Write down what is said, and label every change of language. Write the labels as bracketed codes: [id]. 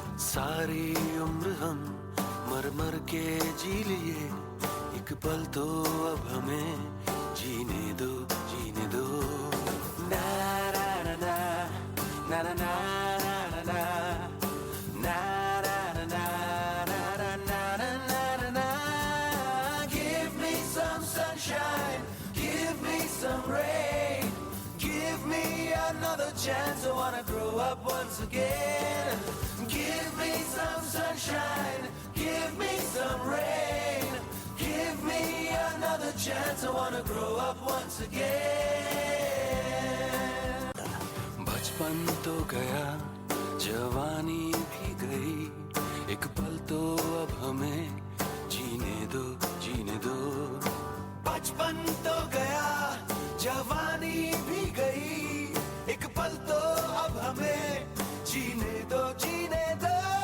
[hi] सारी उम्र हम मर मर के जी लिए, एक पल तो अब हमें जीने दो, जीने दो। ना ना ना ना ना ना ना ना ना ना ना ना ना ना ना ना। [en] Give me some sunshine, give me some rain, give me another chance. I wanna grow up once again. Give me some sunshine, give me some rain, give me another chance. I wanna grow up once again. [hi] बचपन तो गया, जवानी भी गई, एक पल तो अब हमें जीने दो, जीने दो। बचपन तो गया, जवानी भी गई, एक पल तो अब हमें जीने दो, जीने दो।